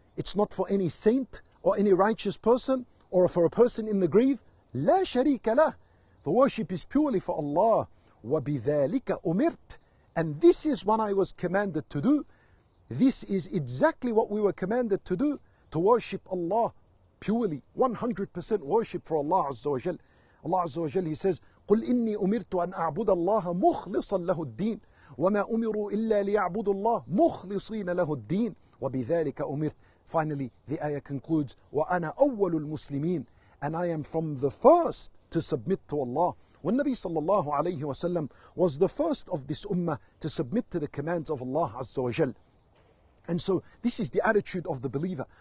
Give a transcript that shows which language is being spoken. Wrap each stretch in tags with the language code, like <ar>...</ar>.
<en>It's not for any saint or any righteous person or for a person in the grave.</en> <ar>La sharika lah.</ar> <en>The worship is purely for Allah.</en> <ar>وَبِذَلِكَ أُمِرْتَ.</ar> <en>And this is what I was commanded to do. This is exactly what we were commanded to do. To worship Allah purely, 100% worship for Allah Azza wa Jal. Allah Azza wa Jal, He says,</en> <ar>قُلْ إِنِّي أُمِرْتُ أَنْ أَعْبُدَ اللَّهَ مُخْلِصًا لَهُ الدِّينَ وَمَا أُمِرُوا إِلَّا لِيَعْبُدُوا اللَّهَ مُخْلِصِينَ لَهُ الدِّينَ وَبِذَلِكَ أُمِرْتُ.</ar> <en>Finally, the ayah concludes,</en> <ar>وَأَنَا أَوَّلُ الْمُسْلِمِينَ.</ar> <en>And I am from the first to submit to Allah. When Nabi sallallahu alayhi wa sallam was the first of this ummah to submit to the commands of Allah Azza wa Jal. And so this is the attitude of the believer.</en>